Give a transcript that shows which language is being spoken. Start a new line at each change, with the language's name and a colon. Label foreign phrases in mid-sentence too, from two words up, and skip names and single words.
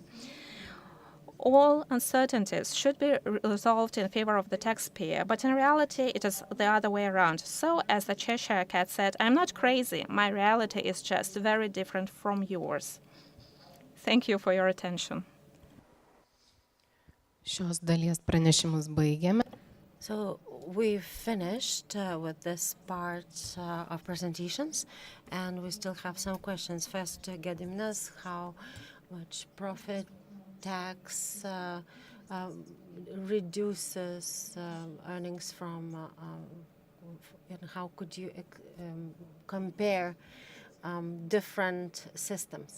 English: All uncertainties should be resolved in favor of the taxpayer, but in reality, it is the other way around. So, as the Cheshire Cat said, I'm not crazy. My reality is just very different from yours. Thank you for your attention.
Lithuanian: Šios dalies pranešimus baigėme.
English: So we've finished with this part of presentations, and we still have some questions. First, Gediminas, how much profit tax reduces earnings from, and how could you compare different systems?